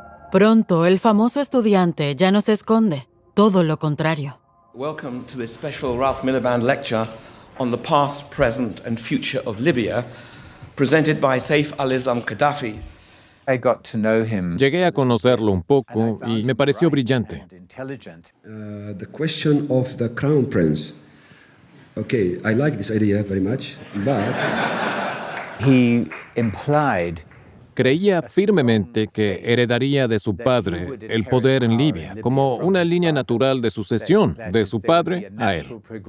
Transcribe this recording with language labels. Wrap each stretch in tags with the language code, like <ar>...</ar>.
<es>Pronto, el famoso estudiante ya no se esconde, todo lo contrario.</es> <en>Welcome to this special Ralph Miliband lecture on the past, present and future of Libya, presented by Saif al-Islam Gaddafi.</en> <es>Llegué a conocerlo un poco y me pareció brillante.</es> <en>The question of the Crown Prince. Okay, I like this idea very much, but he implied</en> <es>Creía firmemente que heredaría de su padre el poder en Libia, como una línea natural de sucesión de su padre a él.</es>